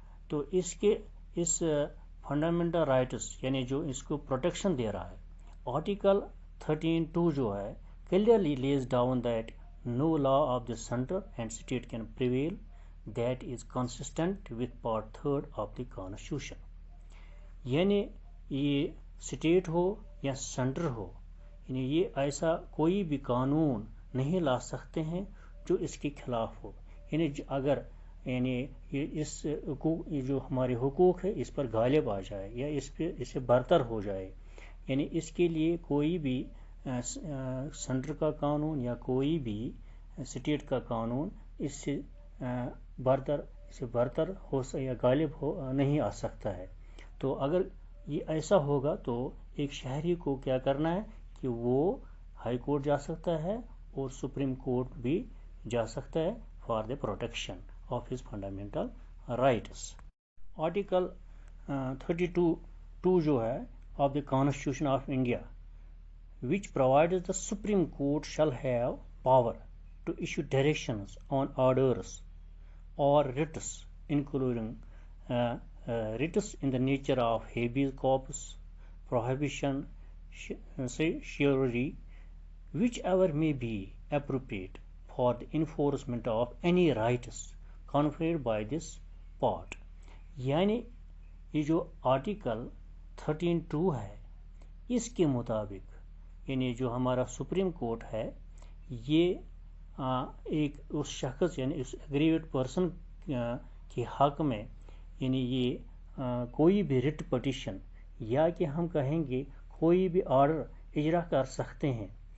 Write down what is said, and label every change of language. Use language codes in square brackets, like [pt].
[hi] तो इस fundamental rights यानी जो इसको प्रोटेक्शन दे रहा है, आर्टिकल 13(2) जो है [en] clearly lays down that no law of the center and state can prevail that is consistent with part 3rd of the constitution. [hi] यानी ये स्टेट हो या सेंटर हो, यानी ये ऐसा कोई भी कानून नहीं ला सकते हैं जो इसके खिलाफ हो। यानी अगर ये जो हमारे हुकूक है इस पर गालिब आ जाए या इससे बरतर हो जाए, यानी इसके लिए कोई भी सेंटर का कानून या कोई भी स्टेट का कानून इससे बरतर हो या गालिब हो नहीं आ सकता है। तो अगर ये ऐसा होगा तो एक शहरी को क्या करना है कि वो हाई कोर्ट जा सकता है और सुप्रीम कोर्ट भी जा सकता है [en] For the protection of his fundamental rights. Article 32(2) [hi] जो है [en] Of the constitution of India which provides the Supreme Court shall have power to issue directions on orders or writs, including writs in the nature of habeas corpus, prohibition, certiorari, whichever may be appropriate for the enforcement of any rights conferred by this part. [hi] यानी ये जो article 13(2) है इसके मुताबिक, यानी जो हमारा supreme court है ये एक उस शख्स यानी उस एग्रीवेड पर्सन के हक में, यानी ये कोई भी रिट पटिशन या कि हम कहेंगे कोई भी ऑर्डर इजरा कर सकते हैं।